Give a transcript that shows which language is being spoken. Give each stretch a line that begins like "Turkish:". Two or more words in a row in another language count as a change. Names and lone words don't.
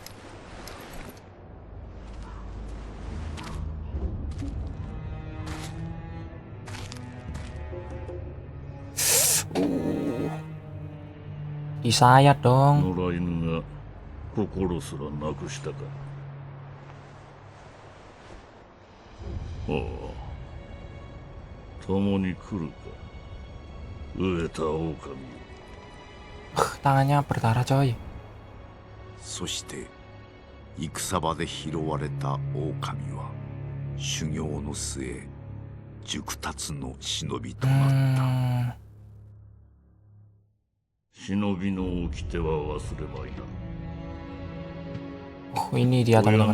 Indonesian: Di saya dong. Tangannya berdarah coy.
Japanese: そして戦場で拾われた狼は修行の末熟達の忍びとなった。忍びの掟は忘れまいな。
Indonesian: Ini dia teman-teman.